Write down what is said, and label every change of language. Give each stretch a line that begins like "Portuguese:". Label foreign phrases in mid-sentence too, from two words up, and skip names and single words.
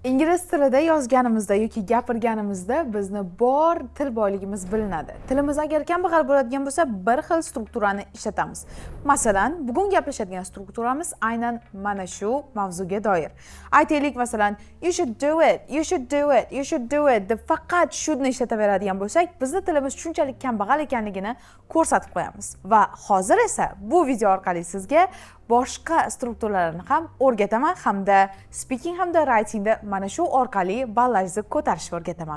Uzbek: İngliz tilida yozganimizda yoki gapirganimizda bizni bor til boyligimiz bilinadi. Tilimiz agar kambag'al bo'ladigan bo'lsa, bir xil strukturani ishlatamiz. Masalan, bugun gaplashadigan strukturamiz aynan mana shu mavzuga doir. Aytaylik, masalan,
English: you should do it, you should do it, you should do it
Uzbek: deb faqat shouldni ishlataveradigan bo'lsak, bizni tilimiz shunchalik kambag'al ekanligini ko'rsatib qo'yamiz. Va hozir esa bu video orqali sizga boshqa strukturlarni ham o'rgataman hamda speaking hamda writingda mana shu orqali ballangizni ko'tarishni o'rgataman.